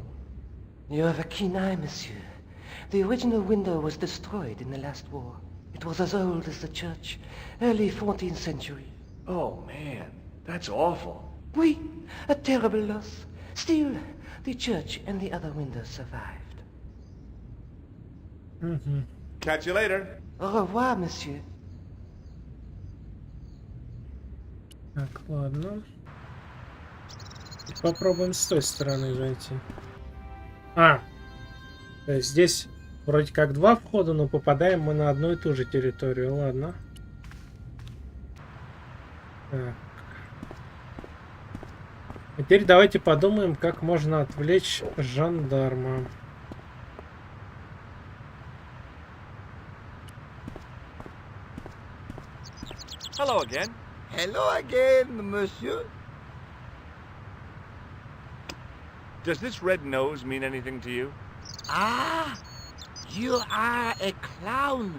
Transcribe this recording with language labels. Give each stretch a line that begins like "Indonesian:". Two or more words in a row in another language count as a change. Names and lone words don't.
English: You have a keen eye, monsieur. The original window was destroyed in the last war. It was as old as the church, early 14th century. Oh, man, that's awful. Oui, a terrible loss. Still, the church and the other windows survived. Catch you later.
French: Au revoir, monsieur.
Russian: Так, ладно. Попробуем с той стороны зайти. То есть здесь вроде как 2 входа, но попадаем мы на одну и ту же территорию. Ладно. Так. Теперь давайте подумаем, как можно отвлечь жандарма.
English: Hello again. Hello again, monsieur. Does this red nose mean anything to you? Ah, you are a clown.